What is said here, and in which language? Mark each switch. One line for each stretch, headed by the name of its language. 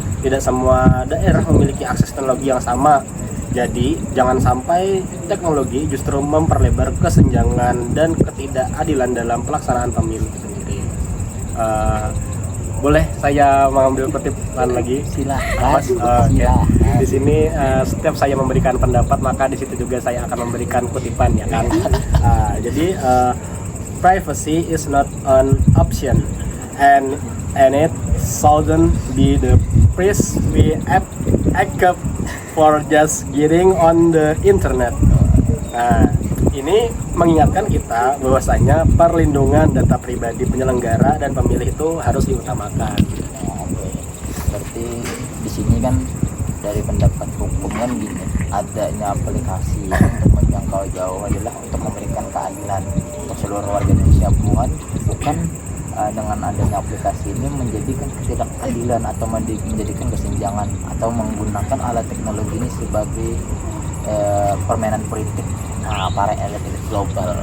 Indonesian: Tidak semua daerah memiliki akses teknologi yang sama. Jadi jangan sampai teknologi justru memperlebar kesenjangan dan ketidakadilan dalam pelaksanaan pemilu itu sendiri. Boleh saya mengambil kutipan lagi? Silahkan. Di sini setiap saya memberikan pendapat maka di situ juga saya akan memberikan kutipan ya kan.
English: Jadi privacy is not an option and it shouldn't be the price we accept for just getting on the internet.
Indonesian: Nah, ini mengingatkan kita bahwasanya perlindungan data pribadi penyelenggara dan pemilih itu harus diutamakan. Oke, berarti di sini kan dari pendapat hukum kan gini, adanya aplikasi untuk menjangkau jauh adalah untuk memberikan keadilan untuk seluruh warga Indonesia, bukan dengan adanya aplikasi ini menjadikan ketidakadilan atau menjadikan kesenjangan atau menggunakan alat teknologi ini sebagai permainan politik para elit global.